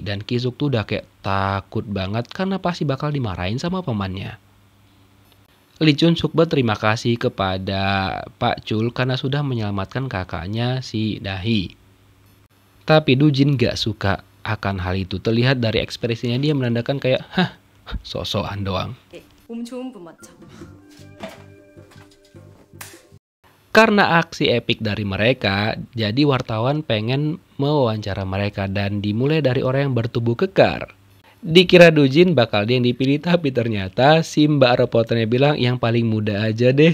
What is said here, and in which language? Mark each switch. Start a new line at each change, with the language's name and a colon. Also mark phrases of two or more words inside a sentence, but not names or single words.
Indonesian: Dan Kisuk tuh udah kayak takut banget karena pasti bakal dimarahin sama pamannya. Lee Chun-suk berterima kasih kepada Pak Chul karena sudah menyelamatkan kakaknya si Nahi. Tapi Dujin gak suka akan hal itu. Terlihat dari ekspresinya dia menandakan kayak, hah, sok-sokan doang.
Korean: 몸 좋은 분 맞죠?
Indonesian: Karena aksi epik dari mereka, jadi wartawan pengen mewawancara mereka dan dimulai dari orang yang bertubuh kekar. Dikira Dujin bakal dia yang dipilih, tapi ternyata si mbak reporternya bilang yang paling muda aja deh.